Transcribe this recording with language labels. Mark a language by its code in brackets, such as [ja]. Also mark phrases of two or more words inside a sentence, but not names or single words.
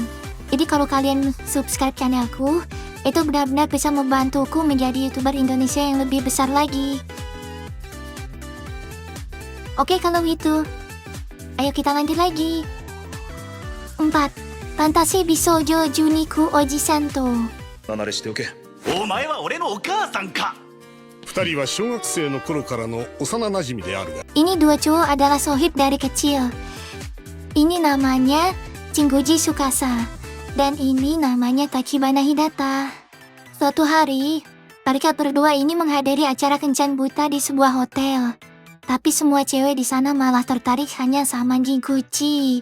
[id] Jadi kalau kalian subscribe channelku, itu benar-benar bisa membantuku menjadi YouTuber Indonesia yang lebih besar lagi. Oke kalau gitu, ayo kita lanjut lagi. 4. Fantasi Bisoujo Juniku Oji-san to. [ja] 離れしておけ。お前は俺のお母さんか。二人は小学生の頃からの幼馴染であるが [id] Ini dua cowok adalah sohib dari kecil. Ini namanya Chinguji Tsukasa dan ini namanya Tachibana Hidata. Suatu hari, mereka berdua ini menghadiri acara kencan buta di sebuah hotel. Tapi semua cewek di sana malah tertarik hanya sama Jinguji.